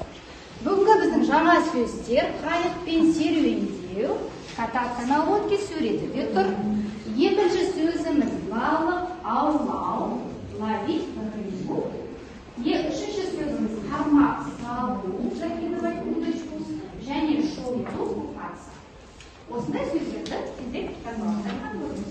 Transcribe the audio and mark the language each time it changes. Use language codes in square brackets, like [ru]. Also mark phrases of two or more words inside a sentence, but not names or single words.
[kk] Бүгінгі біздің жаңа сөздер қайықпен серуендеу, [ru] кататься на лодке [kk] суретінде тұр. Екінші сөзіміз балық аулау, [ru] ловить рыбу. [kk] Үшінші сөзіміз қармақ салу, [ru] закидывать удочку, [kk] және шолту купаться. Осындай сөздерді тездетіп жазып алайық.